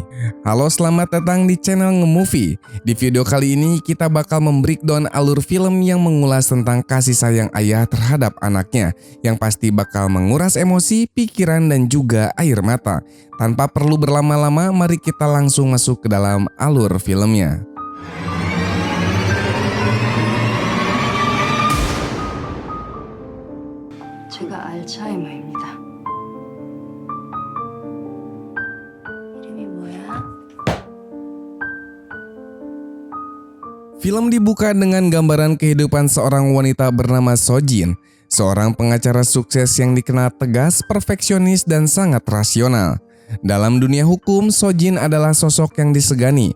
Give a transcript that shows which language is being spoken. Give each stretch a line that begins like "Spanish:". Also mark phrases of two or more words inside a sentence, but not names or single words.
Indonesian: Halo, selamat datang di channel Ngemovie. Di video kali ini kita bakal membreakdown alur film yang mengulas tentang kasih sayang ayah terhadap anaknya, yang pasti bakal menguras emosi, pikiran, dan juga air mata. Tanpa perlu berlama-lama, mari kita langsung masuk ke dalam alur filmnya.
Korean: 제가 알츠하이머입니다. 이름이 뭐야?
Indonesian: Film dibuka dengan gambaran kehidupan seorang wanita bernama Sojin, seorang pengacara sukses yang dikenal tegas, perfeksionis, dan sangat rasional. Dalam dunia hukum, Sojin adalah sosok yang disegani.